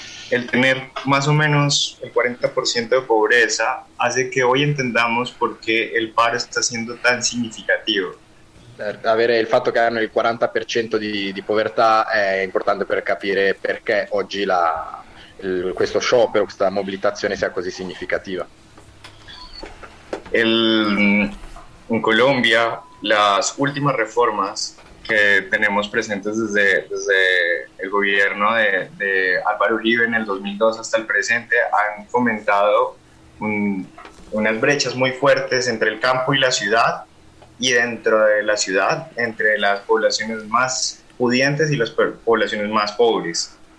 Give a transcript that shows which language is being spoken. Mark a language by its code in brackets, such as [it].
[es] El tener más o menos el 40% de pobreza hace que hoy entendamos por qué el paro está siendo tan significativo. [it] Avere il fatto che hanno il 40% di povertà è importante per capire perché oggi questo sciopero, questa mobilitazione sia così significativa. In Colombia, le ultime riforme [es] que tenemos presentes desde el gobierno de Álvaro Uribe en el 2002 hasta el presente, han fomentado unas brechas muy fuertes entre el campo y la ciudad, y dentro de la ciudad, entre las poblaciones más pudientes y las poblaciones más pobres.